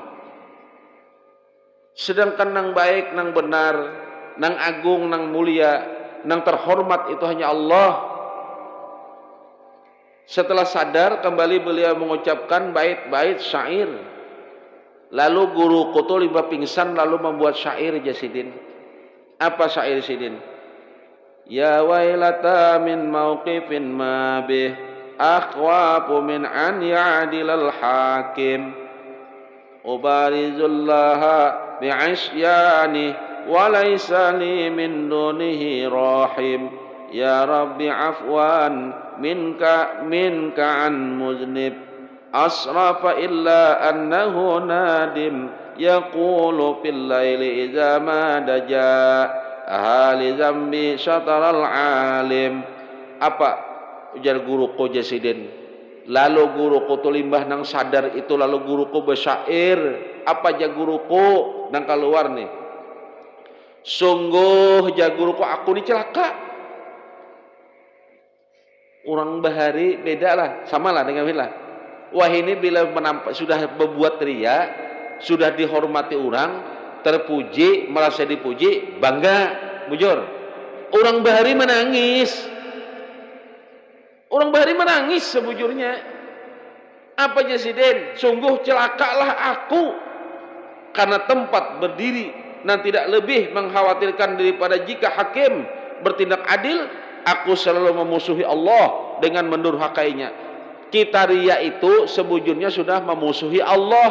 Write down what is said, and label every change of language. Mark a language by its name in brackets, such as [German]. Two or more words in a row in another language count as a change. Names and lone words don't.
[Banjar] Sedangkan nang baik, nang benar, nang agung, nang mulia, nang terhormat itu hanya Allah. Setelah sadar kembali beliau mengucapkan bait-bait syair. Lalu guru kutu limbah pingsan lalu membuat syair Jasidin. Apa syair Sidin? [Arabic] يا ويلتا من موقف ما به أخوف من أن يعدل الحاكم أبارز الله بعصياني وليس لي من دونه راحم يا رب عفوا منك عن مذنب أسرف إلا أنه نادم يقول في الليل إذا ما دجا أهل ذنب شتر العالم. [Banjar] Apa ujar guruku Jasidin? Lalu guruku tu limbah nang sadar itu lalu guruku bersyair. Apa ja guruku nang keluar nih? Sungguh ja guruku aku ni celaka. Orang bahari beda lah, samalah dengan bila. Wah ini bila menampak sudah berbuat ria, sudah dihormati orang, terpuji, merasa dipuji, bangga, bujur. Orang bahari menangis. Orang bahari menangis sebujurnya. Apa Jasidin? [Indonesian] Sungguh celakalah aku karena tempat berdiri dan tidak lebih mengkhawatirkan daripada jika hakim bertindak adil, aku selalu memusuhi Allah dengan mendurhakainya. [Banjar] Kita ria itu sebujurnya sudah memusuhi Allah.